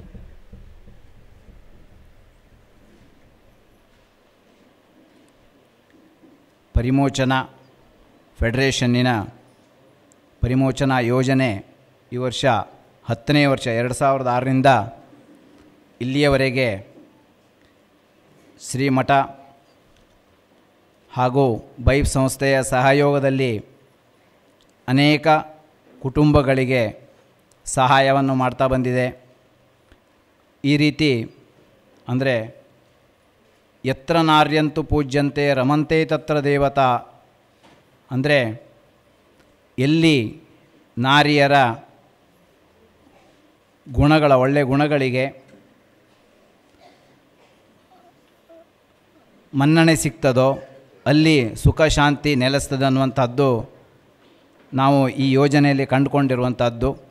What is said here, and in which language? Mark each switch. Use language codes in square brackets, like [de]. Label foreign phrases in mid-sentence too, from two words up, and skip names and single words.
[kn] ಪರಿಮೋಚನಾ ಫೆಡರೇಷನ್ನಿನ ಪರಿಮೋಚನಾ ಯೋಜನೆ ಈ ವರ್ಷ 10ನೇ ವರ್ಷ 2006ರಿಂದ ಇಲ್ಲಿಯವರೆಗೆ ಶ್ರೀಮಠ ಹಾಗೂ ಬೈಫ್ ಸಂಸ್ಥೆಯ ಸಹಯೋಗದಲ್ಲಿ ಅನೇಕ ಕುಟುಂಬಗಳಿಗೆ ಸಹಾಯವನ್ನು ಮಾಡ್ತಾ ಬಂದಿದೆ. ಈ ರೀತಿ ಅಂದರೆ [sa] ಯತ್ರ ನಾರ್ಯಂತು ಪೂಜ್ಯಂತೆ ರಮಂತೆ ತತ್ರ ದೇವತಾ [kn] ಅಂದರೆ ಎಲ್ಲಿ ನಾರಿಯರ ಗುಣಗಳ ಒಳ್ಳೆಯ ಗುಣಗಳಿಗೆ ಮನ್ನಣೆ ಸಿಗ್ತದೋ ಅಲ್ಲಿ ಸುಖ ಶಾಂತಿ ನೆಲೆಸ್ತದೆ ಅನ್ನುವಂಥದ್ದು ನಾವು ಈ ಯೋಜನೆಯಲ್ಲಿ ಕಂಡುಕೊಂಡಿರುವಂಥದ್ದು.